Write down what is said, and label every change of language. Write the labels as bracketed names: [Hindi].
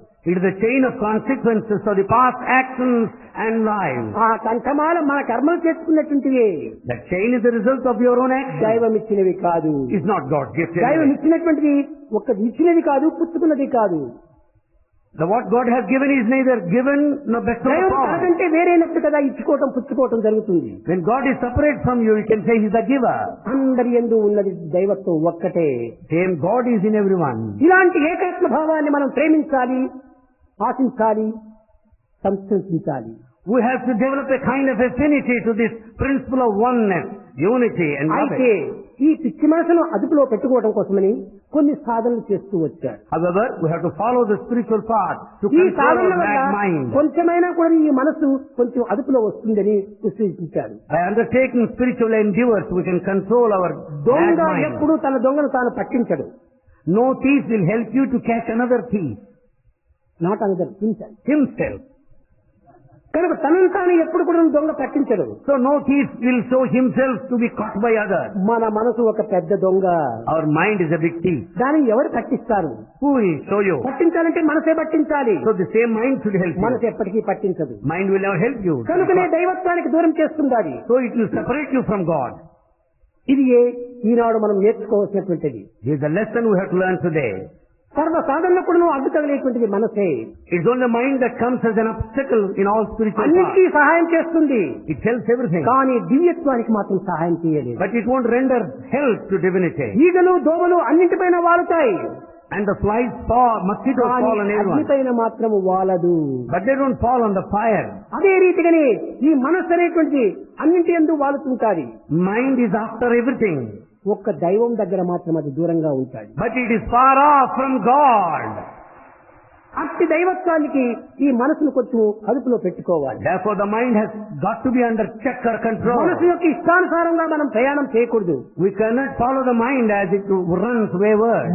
[English] It is the chain of consequences of the past actions and lives. [Telugu] ఆ కంఠమాల మన కర్మలు చేసుకున్నటువంటివే. [English] That chain is the result of your own actions. [Telugu] దైవం ఇచ్చినవి కాదు. [English] It's not God gifted. [Telugu] దైవం ఇచ్చినటువంటిది ఒక్క ఇచ్చినది కాదు, పుచ్చుకున్నది కాదు. [English] What God has given is neither given nor bestowed [Telugu] దైవం [English] upon. [Telugu] కాదంటే వేరేనట్టు కదా ఇచ్చుకోవటం పుచ్చుకోవటం జరుగుతుంది. [English] When God is separate from you, you can say He's the giver. [Telugu] అందరి యందు ఉన్నది దైవత్వం ఒక్కటే. [English] Same God is in everyone. [Telugu] ఇలాంటి ఏకాత్మ భావాన్ని మనం ప్రేమించాలి, ఆశించాలి, సంస్కరించాలి. [English] We have to develop a kind of affinity to this principle of oneness, unity and love. [Telugu] అయితే ఈ పిచ్చి మనసును అదుపులో పెట్టుకోవడం కోసమని కొన్ని సాధనలు చేస్తూ వచ్చారు. [English] However, we have to follow the spiritual path to [Telugu] ఈ [English] control [Telugu] సాధనల [English] our [Telugu] వల్ల [English] mad mind. [Telugu] కొంచెమైనా కూడా ఈ మనసు కొంచెం అదుపులో వస్తుందని విశ్లేషించారు. [English] By undertaking spiritual endeavors, we can control our mad [Telugu] దొంగ [English] mind. [Telugu] ఎప్పుడు తన దొంగను తాను పట్టించడు. [English] No thief will help you to catch another thief. Not another Himself. [Telugu] కనుక తనను తాను ఎప్పుడు కూడా దొంగ పట్టించడు. [English] So no thief will show himself to be caught by others. [Telugu] మన మనసు ఒక పెద్ద దొంగ. [English] Our mind is a big thief. [Telugu] దాన్ని ఎవరు పట్టిస్తారు? [English] Who will show you? [Telugu] పట్టించాలంటే మనసే పట్టించాలి. [English] So the same mind should help you. [Telugu] మనసు ఎప్పటికీ పట్టించదు. [English] Mind will never help you. [Telugu] కనుకనే దైవత్వానికి దూరం చేస్తుంది. [English] So it will separate you from God. [Telugu] ఇది ఈనాడు మనం నేర్చుకోవాల్సినటువంటిది. [English] This is a lesson we have to learn today. [Telugu] సర్వ సాధనలో కూడా అడ్డు తగిలేటువంటిది మనసే. [English] It's only the mind that comes as an obstacle in all spiritual paths. [Telugu] అన్నిటికీ సహాయం చేస్తుంది, [English] It helps everything. [Telugu] కానీ దివ్యత్వానికి మాత్రం సహాయం చేయలేదు. [English] But it won't render help to divinity. [Telugu] ఈగలు దోమలు అన్నింటిపైన వాలుతాయి, [English] And the flies fall, mosquitoes [Telugu] కానీ [English] fall on everyone. [Telugu] అగ్నిపైన మాత్రం వాలదు. [English] But they don't fall on the fire. [Telugu] అదే రీతిగానే ఈ మనస్సు అనేటువంటిది అన్నింటి యందు వాలుతుంటాది. [English] Mind is after everything. [Telugu] ఒక్క దైవం దగ్గర మాత్రం అది దూరంగా ఉంటాయి. [English] But it is far off from God. [Telugu] అట్టి దైవత్వానికి ఈ మనసును కొంచెం అదుపులో పెట్టుకోవాలి. [English] Therefore the mind has got to be under check or control. [Telugu] మనసు యొక్క ఇష్టానుసారంగా మనం ప్రయాణం చేయకూడదు. [English] We cannot follow the mind as it runs wayward.